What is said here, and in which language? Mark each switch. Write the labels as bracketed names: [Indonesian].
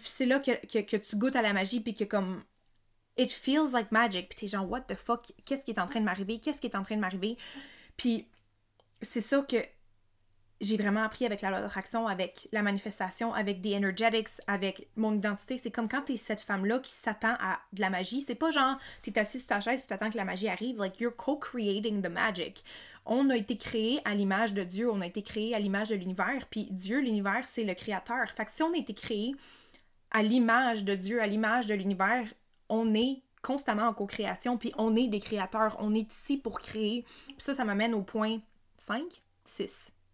[French] Puis c'est là que tu goûtes à la magie puis que comme [English] it feels like magic. [French] Puis t'es genre [English] what the fuck? [French] Qu'est-ce qui est en train de m'arriver? Qu'est-ce qui est en train de m'arriver? Puis c'est ça que j'ai vraiment appris avec la loi d'attraction, avec la manifestation, avec des energetics, avec mon identité. C'est comme quand t'es cette femme-là qui s'attend à de la magie. C'est pas genre, t'es assis sur ta chaise et t'attends que la magie arrive. [English] Like, you're co-creating the magic. [French] On a été créé à l'image de Dieu, on a été créé à l'image de l'univers. Puis Dieu, l'univers, c'est le créateur. Fait que si on a été créé à l'image de Dieu, à l'image de l'univers, on est constamment en co-création. Puis on est des créateurs. On est ici pour créer. Puis ça m'amène au point 5, 6.